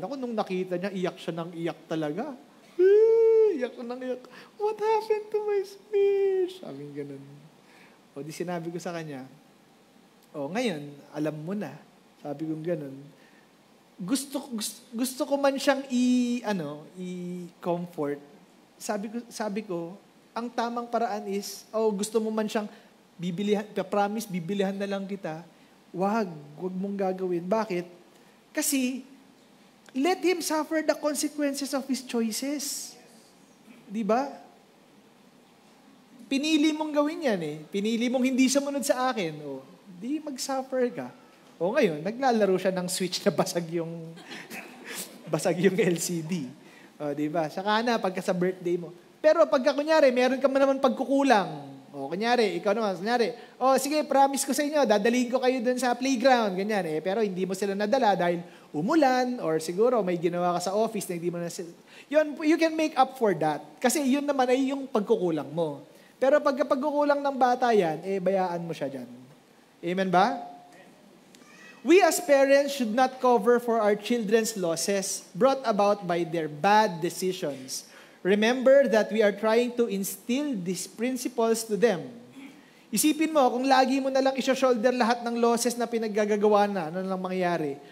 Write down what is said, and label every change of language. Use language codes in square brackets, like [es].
[tl] Ako, nung nakita niya, iyak siya ng iyak talaga. Iyak ng iyak. [en] What happened to my switch? [tl] Sabi ganun. O di sinabi ko sa kanya, ngayon, alam mo na. Sabi ko ganun. Gusto ko man siyang i-comfort. Sabi ko, ang tamang paraan is, gusto mo man siyang promise, bibilihan na lang kita. Wag mong gagawin. Bakit? [en] Kasi, let him suffer the consequences of his choices. [tl] Diba? Pinili mong gawin yan eh. Pinili mong hindi sumunod sa akin. Di mag-suffer ka. Ngayon, naglalaro siya ng switch na basag yung LCD. Diba? Saka na, pagka sa birthday mo. Pero pagka kunyari, meron ka naman pagkukulang. Kunyari, ikaw naman, sige, promise ko sa inyo, dadalhin ko kayo dun sa playground, ganyan eh. Pero hindi mo sila nadala dahil umulan or siguro may ginawa ka sa office na hindi mo na yun, [en] you can make up for that. [tl] Kasi yun naman ay yung pagkukulang mo. Pero pagka pagkukulang ng bata yan, bayaan mo siya dyan. Amen ba? [en] We as parents should not cover for our children's losses brought about by their bad decisions. Remember that we are trying to instill these principles to them. [tl] Isipin mo, kung lagi mo na lang isyo-shoulder lahat ng losses na pinaggagawa na, ano lang mangyayari?